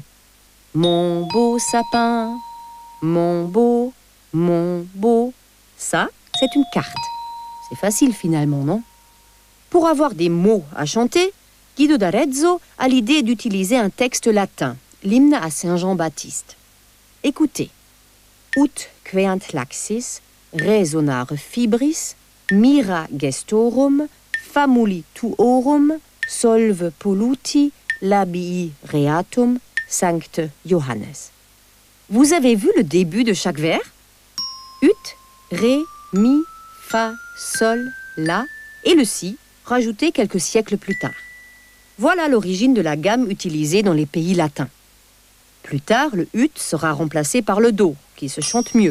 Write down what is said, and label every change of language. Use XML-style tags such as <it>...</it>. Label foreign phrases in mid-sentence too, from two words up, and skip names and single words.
<fr>Mon beau sapin, mon beau, ça, c'est une carte. C'est facile finalement, non? Pour avoir des mots à chanter, Guido d'Arezzo a l'idée d'utiliser un texte latin, l'hymne à Saint Jean-Baptiste. Écoutez.</fr> <la>Ut queant laxis, resonare fibris, mira gestorum, famuli tuorum, solve polluti, labii reatum, Sanct Johannes.</la> <fr>Vous avez vu le début de chaque vers? Ut, ré, mi, fa, sol, la et le si, rajouté quelques siècles plus tard. Voilà l'origine de la gamme utilisée dans les pays latins. Plus tard, le ut sera remplacé par le do, qui se chante mieux.</fr>